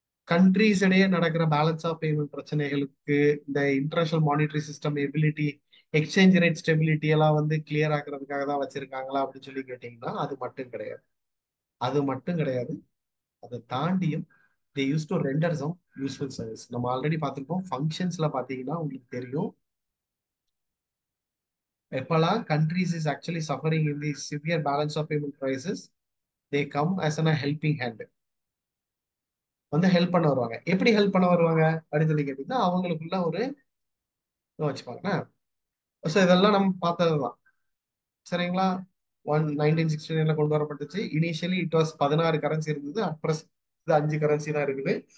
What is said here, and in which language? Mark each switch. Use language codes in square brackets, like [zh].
[ta] Countries இடையே நடக்கிற balance of payment பிரச்சனைகளுக்கு, இந்த international monetary system ability, exchange rate stability எல்லாம் கிளியர் ஆக்குறதுக்காக தான் வச்சிருக்காங்களா அப்படின்னு சொல்லி கேட்டீங்கன்னா அது மட்டும் கிடையாது. அது மட்டும் கிடையாது. அதை தாண்டியும் [en] They used to render some useful service. [ta] நம்ம ஆல்ரெடி பார்த்துருக்கோம். ஃபங்க்ஷன்ஸ்ல பாத்தீங்கன்னா உங்களுக்கு தெரியும், எப்பெல்லாம் [en] countries is actually suffering in the severe balance of payment crisis, they come as a helping hand. [ta] Help பண்ண வருவாங்க. எப்படி ஹெல்ப் பண்ண வருவாங்க அப்படின்னு சொல்லி கேட்டீங்கன்னா, அவங்களுக்குள்ள ஒரு வச்சுப்பாங்க. ஸோ இதெல்லாம் நம்ம பார்த்ததுதான். சரிங்களா? 1969 கொண்டு வரப்பட்டுச்சு. [en] initially it was [ta] 16 கரன்சி இருந்தது. அப்ரஸ் இது 5 கரன்சி தான் இருக்குது.